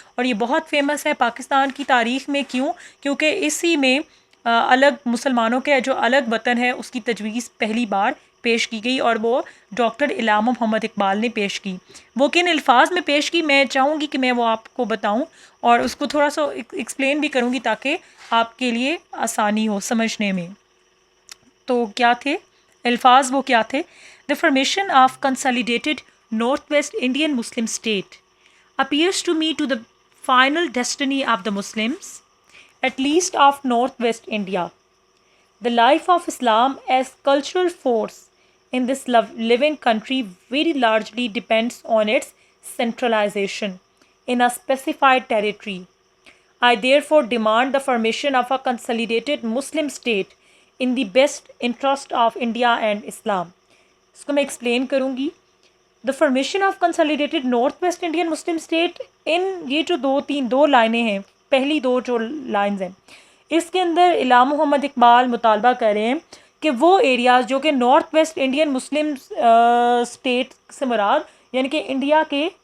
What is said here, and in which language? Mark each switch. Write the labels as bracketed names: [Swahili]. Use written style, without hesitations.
[Urdu] اور یہ بہت فیمس ہے پاکستان کی تاریخ میں. کیوں؟ کیونکہ اسی میں الگ مسلمانوں کے جو الگ وطن ہے اس کی تجویز پہلی بار پیش کی گئی، اور وہ ڈاکٹر علامہ محمد اقبال نے پیش کی. وہ کن الفاظ میں پیش کی، میں چاہوں گی کہ میں وہ آپ کو بتاؤں اور اس کو تھوڑا سا ایکسپلین بھی کروں گی تاکہ آپ کے لیے آسانی ہو سمجھنے میں. تو کیا تھے الفاظ؟ وہ کیا تھے؟ [English] The formation of consolidated Northwest Indian Muslim state appears to me to the final destiny of the Muslims, at least of Northwest India. The life of Islam as cultural force in this living country very largely depends on its centralization in a specified territory. I therefore demand the formation of a consolidated Muslim state in the best interest of India and Islam. [Urdu] اس کو میں explain کروں گی. [English] the formation of consolidated north west Indian Muslim state, [Urdu] ان یہ جو دو لائنیں ہیں، پہلی دو جو لائنز ہیں، اس کے اندر علامہ محمد اقبال مطالبہ کر رہے ہیں کہ وہ ایریاز جو کہ north West Indian Muslim state سے مراد، یعنی کہ انڈیا کے